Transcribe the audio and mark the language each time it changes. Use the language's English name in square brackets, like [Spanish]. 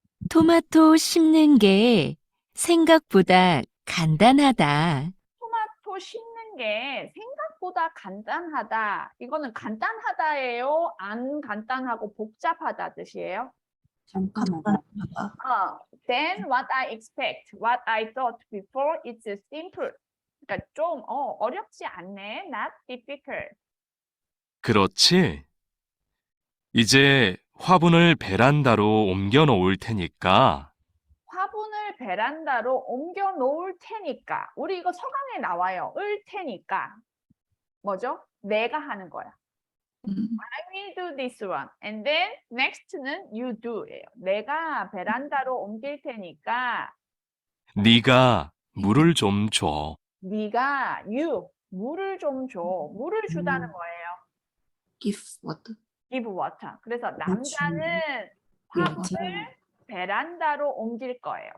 [Korean] 토마토 심는 게 생각보다 간단하다. 토마토 심는 게 생각보다 간단하다. 이거는 간단하다예요? 안 간단하고 복잡하다 뜻이에요? 잠깐만. [English] Then what I expect, what I thought before, it's simple. [Korean] 그러니까 좀 어렵지 않네. [English] Not difficult. [Korean] 그렇지? 이제 화분을 베란다로 옮겨 놓을 테니까 화분을 베란다로 옮겨 놓을 테니까. 우리 이거 서강에 나와요. 을 테니까. 뭐죠? 내가 하는 거야. [English] I will do this one. And then next [Korean] 는 [English] you do예요. [Korean] 내가 베란다로 옮길 테니까 네가 물을 좀 줘. 네가 물을 좀 줘. 물을 주다는 거예요. [English] give water. give water. [Korean] 그래서 남자는 화분을 베란다로 옮길 거예요.